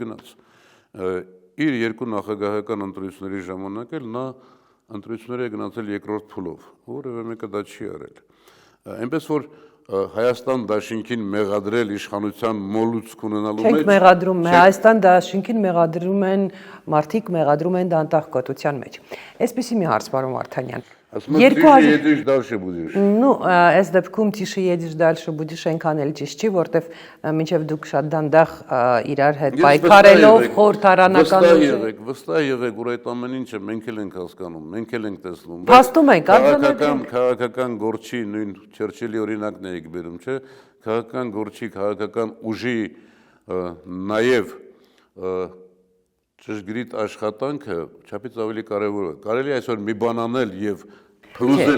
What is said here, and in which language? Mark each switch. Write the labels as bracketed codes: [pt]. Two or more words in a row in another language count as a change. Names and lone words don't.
[hy] գնաց։ Իր երկու նախագահական ընտրությունների ժամանակ էլ նա ընտրություններ է գնացել երկրորդ փուլով, որևէ մեկը դա չի արել։ Այնպես որ Հայաստան դաշինքին մեղադրել իշխանության մոլուցք ունենալու մեջ Չենք մեղադրում, Հայաստան դաշինքին մեղադրում են մարդիկ, մեղադրում են դանդաղկոտության մեջ։ Այսպեսի մի հարց, պարոն Վարդանյան։ [ru] Едешь дальше будешь։ Ну, [hy] այս դեպքում [ru] тише едешь дальше будешь [hy] այնքան էլ ճիշտ չի, որտեվ մինչև դուք շատ դանդաղ իրար հետ պայքարելով խորհրդարանական Վստահ եղեք, որ այդ ամեն ինչը մենք էլ ենք հասկանում, մենք էլ ենք տեսնում։ Փաստում ենք, քաղաքական գործի նույն Չերչիլի օրինակն եք բերում, չէ՞։ Քաղաքական գործի, քաղաքական ուժի նաև ճշգրիտ աշխատանքը չափից ավելի կարևոր է։ Կարելի է այսօր մի բան անել եւ փլուզել